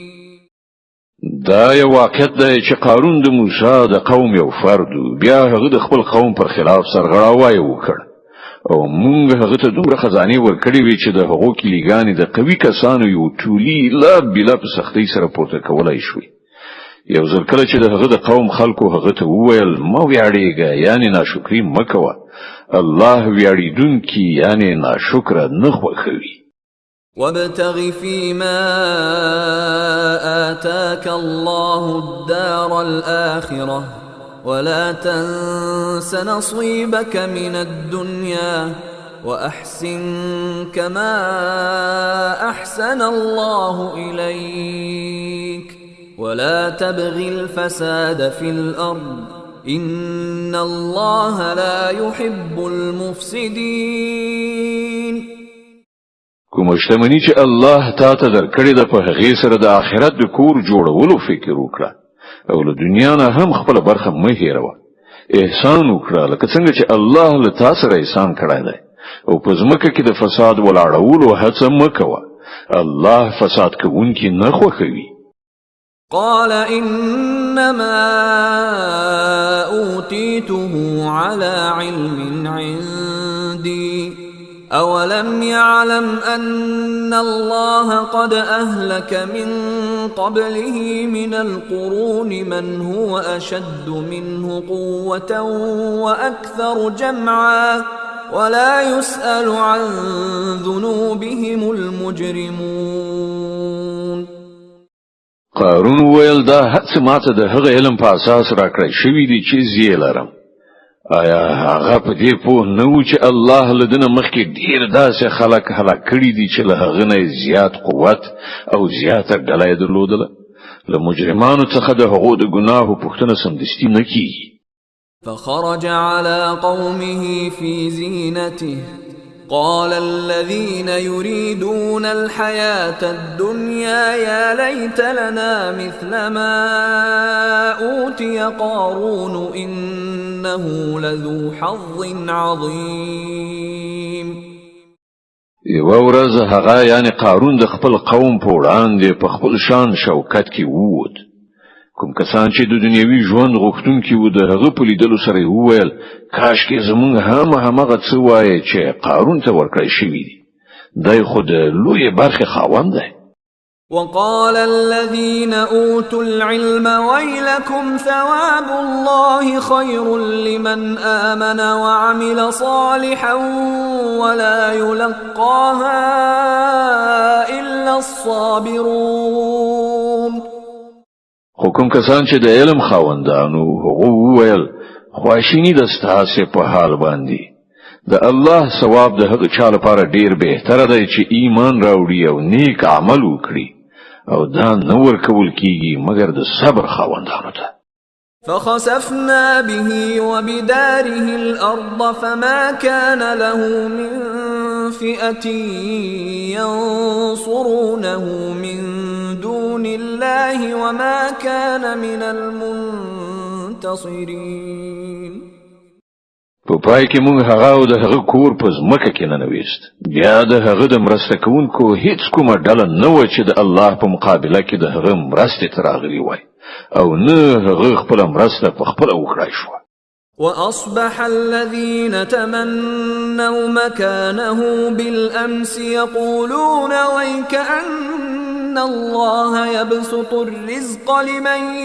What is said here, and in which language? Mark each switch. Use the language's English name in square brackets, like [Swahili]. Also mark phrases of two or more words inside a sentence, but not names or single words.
[Pashto] دا یو واقعیت دی چې قارون د موسی د قوم یو فرد بیا هغه د خپل قوم پر خلاف سرغړاوی وکړ او موږ هغه ته دومره خزانه ورکړې وی چې د هغو کلیګانې د قوي کسانو یو ټولي لا بلا په سختۍ سره پورته کولای شوی یو ځل کله چې د هغه د قوم خلکو هغه ته وویل ما ویاړېږه یعنی ناشکری مکوه الله ویاړیدونکي یعنی ناشکر نه خوښوي [Arabic] وابتغ فيما آتاك الله الدار الآخرة ولا تنس نصيبك من الدنيا وأحسن كما أحسن الله إليك ولا تبغ الفساد في الأرض إن الله لا يحب المفسدين [Pashto] کوم شتمنی چې الله تا ته درکړې ده په هغه سره د آخرت د کور جوړولو فکر وکړه او له دنیا نه هم خپل برخه مه هېروه احسان وکړه لکه څنګه چې الله له تا سره احسان کړی دی او په ځمکه کې د فساد ولاړولو هڅه مه کوه الله فساد کوونکي نه خوښوي [Arabic] قال إنما أوتيته على علم عندي أولم يعلم أن الله قد أهلك من قبله من القرون من هو أشد منه قوة وأكثر جمعا ولا يسأل عن ذنوبهم المجرمون [Pashto] قارون ویل دا هڅه ماته د هغه علم په اساس راکړی شوی دی چې زه لرم آیا هغه په دې پوه نه و چې الله لدنه مخکې ډیر داسې خلک هلاک کړي دي چې له هغه نه زیات قوت او زیاته ډله درلودله له مجرمانو څخه د هغو د ګناهو پوښتنه سمدستي نه کیږي [Arabic] فخرج على قومه في زينته قال الذين يريدون الحياة الدنيا يا ليت لنا مثل ما أوتي قارون إنه لذو حظ عظيم [Pashto] یو ورځ هغه یعنی قارون د خپل قوم په وړاندې په خپل شان شوکت کې ووت کوم کسان چې د دنیوي ژوند غوښتونکي وو د هغه په لیدلو سره وویل کاش کې زمونږ همغه څه وایي چې قارون ته ورکړی شوی دی دای خو د لوی برخې خاوند دی [Arabic] وقال الذين أوتوا العلم ويلكم ثواب الله خير لمن آمن وعمل صالحا ولا يلقاها إلا الصابرون [Pashto] حکم کسان چې د علم خاوندانو هغه وویل خواشینی د ستاسو په حال باندې د الله ثواب د هغه چا لپاره ډیر بهتره دی چې ایمان راوړي او نیک عمل وکړي او دا نور کول کیږي مگر د صبر خاوندانو ته [Arabic] فخسفنا به وبداره الأرض فما كان له من فئة ينصرونه من دون الله وما كان من المنتصرين منتصرين. [Pashto] په پای کې موږ هغه او د هغه کور په ځمکه کې ننويست. بیا د هغه د مرسته کوونکو هیڅ کومه ډله نه و چې د الله په مقابله کې د هغه مرستې ته راغلي وای او نه هغه خپل مرسته په خپل وکړای شو. [Arabic] وأصبح الذين تمنوا مكانه بالأمس يقولون ويكأن الله يبسط الرزق لمن